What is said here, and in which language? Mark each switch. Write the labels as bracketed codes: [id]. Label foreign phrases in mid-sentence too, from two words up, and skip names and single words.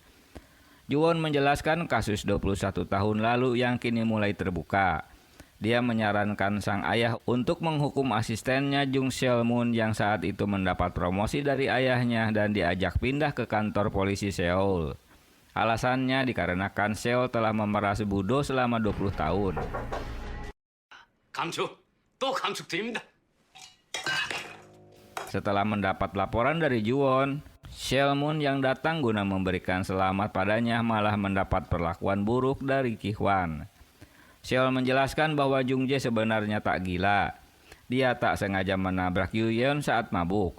[id] Ju-won menjelaskan kasus 21 tahun lalu yang kini mulai terbuka. Dia menyarankan sang ayah untuk menghukum asistennya Jung Seol-moon yang saat itu mendapat promosi dari ayahnya dan diajak pindah ke kantor polisi Seoul. Alasannya dikarenakan Seoul telah memeras Budo selama 20 tahun. [ko] 감축, 또 감축드립니다. [id] Setelah mendapat laporan dari Ju-won, Seol-moon yang datang guna memberikan selamat padanya malah mendapat perlakuan buruk dari Ki-hwan. Seol menjelaskan bahwa Jung-jae sebenarnya tak gila. Dia tak sengaja menabrak Yuyeon saat mabuk.